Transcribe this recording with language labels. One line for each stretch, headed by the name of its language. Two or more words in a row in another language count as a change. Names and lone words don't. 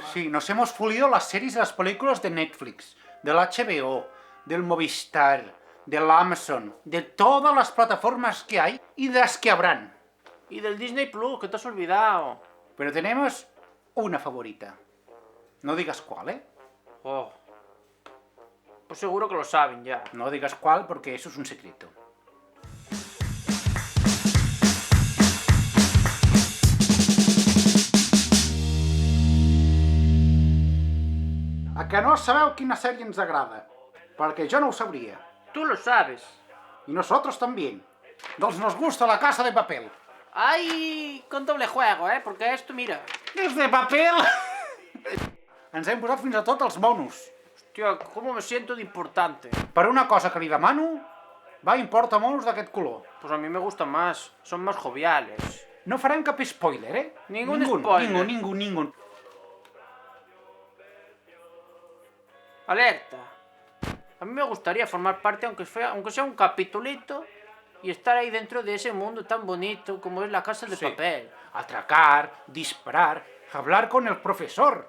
Spanish: Sí, nos hemos fulido las series y las películas de Netflix, del HBO, del Movistar, del Amazon, de todas las plataformas que hay y de las que habrán. Y del Disney Plus, que te has olvidado. Pero tenemos una favorita. No digas cuál, ¿eh? Oh. Pues seguro que lo saben ya. No digas cuál porque eso es un secreto.
Catalan: A que no sabeu quina sèrie ens agrada? Perquè jo no ho sabria.
Spanish: Tú lo sabes. Y nosotros también. Nos gusta La Casa de Papel. ¡Ay! Con doble juego, porque esto, mira...
Catalan: És de paper! Ens hem posat fins a tot els monos. Hòstia, com
Spanish: me siento d'importante.
Catalan: Per una cosa que li demano, va, importa monos d'aquest color.
Spanish: Pues a mí me gustan más, son más joviales.
Catalan: No farem cap spoiler, ¿eh?
Spanish: Ningún spoiler. Ningún. Alerta. A mí me gustaría formar parte, aunque sea un capitulito, y estar ahí dentro de ese mundo tan bonito como es La Casa de Papel. Atracar, disparar, hablar con el profesor.